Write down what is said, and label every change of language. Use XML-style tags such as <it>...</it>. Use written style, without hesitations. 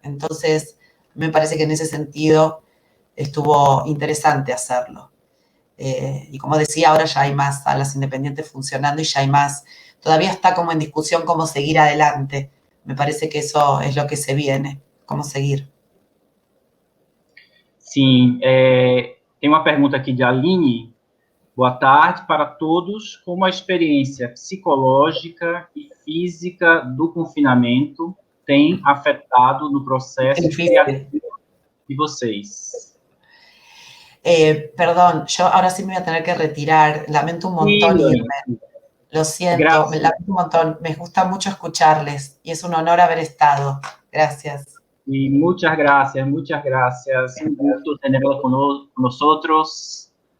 <es>Entonces, me parece que en ese sentido estuvo interesante hacerlo. Y como decía, ahora ya hay más salas independientes funcionando y ya hay más. Todavía está como en discusión cómo seguir adelante. Me parece que eso es lo que se viene, cómo seguir.</es> <pt>Sim, tem uma pergunta aqui de Aline. Boa tarde para todos. Como a experiência psicológica e física do confinamento tem afetado no processo criativo de vocês?</pt> <es>Perdón, yo ahora sí me voy a tener que retirar. Lamento un montón irme. Lo siento, Gracias. me lamento un montón. Me gusta mucho escucharles y es un honor haber estado. Gracias. Y muchas gracias, muchas gracias. Un gusto tenerlo con nosotros.</es>